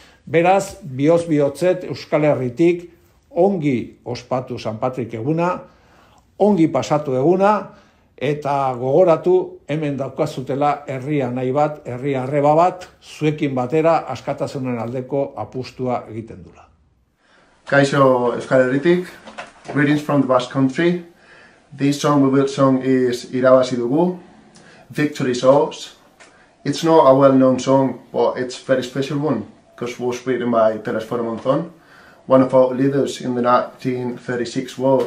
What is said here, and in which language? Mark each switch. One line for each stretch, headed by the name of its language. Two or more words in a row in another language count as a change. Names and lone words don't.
Basque: Beraz, bihotz-bihotzet Euskal Herritik ongi ospatu San Patrik eguna, ongi pasatu eguna, eta gogoratu hemen daukazutela herria nahi bat, herria arreba bat, zuekin batera askatasunen aldeko apustua egiten dula. Kaixo Euskal Herritik,
English: greetings from the Basque Country. This song we will sing is
Basque: Irabazi dugu,
English: Victory is ours. It's not a well-known song, but it's a very special one, because it was written by Teres Monzón, one of our leaders in the 1936 war.